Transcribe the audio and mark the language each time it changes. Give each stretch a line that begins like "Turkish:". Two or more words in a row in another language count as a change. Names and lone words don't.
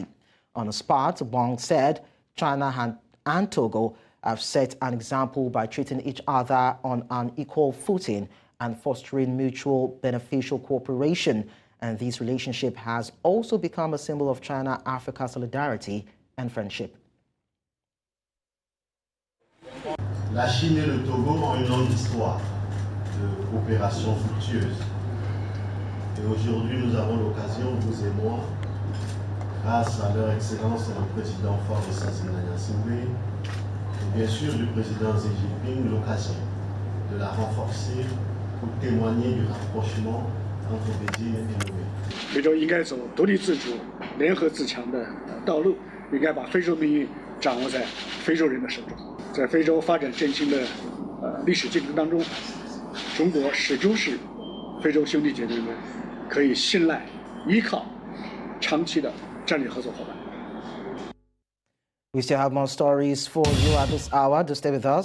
English: On the spot, Wang said China and Togo have set an example by treating each other on an equal footing and fostering mutual beneficial cooperation. And this relationship has also become a symbol of China-Africa solidarity and friendship.
French: La Chine et le Togo ont une longue histoire de coopération fructueuse. Et aujourd'hui, nous avons l'occasion, vous et moi, grâce à leur excellence et le président Fort de Sassine-Nyasimbe, et bien sûr du président Xi Jinping, l'occasion de la renforcer pour témoigner du rapprochement entre Beijing et Niamey.
Chinese: 非洲应该走独立自主、联合自强的道路，应该把非洲命运掌握在非洲人的手中。在非洲发展振兴的历史进程当中，中国始终是非洲兄弟姐妹们可以信赖、依靠、长期的战略合作伙伴。
English: We still have more stories for you at this hour. Do stay with us.